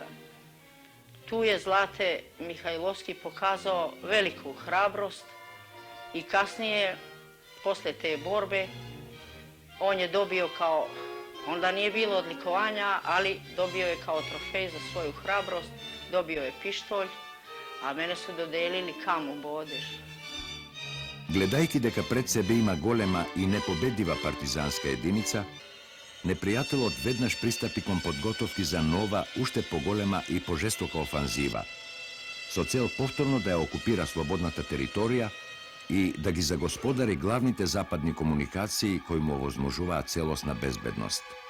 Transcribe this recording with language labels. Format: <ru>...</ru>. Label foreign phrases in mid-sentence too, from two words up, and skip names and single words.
<sr>Tu je Zlate Mihajlovski pokazao veliku hrabrost i kasnije, posle te borbe, on je dobio kao, onda nije bilo odlikovanja, ali dobio je kao trofej za svoju hrabrost, dobio je pištolj, a mene su dodelili Kamu Bodeš.</sr> <mk>Gledajki дека пред себе има голема и непобедива партизанска единица, непријателот веднаш пристапи кон подготовки за нова, уште поголема и пожестока офанзива, со цел повторно да ја окупира слободната територија и да ги загосподари главните западни комуникации кои му овозможуваат целосна безбедност.</mk>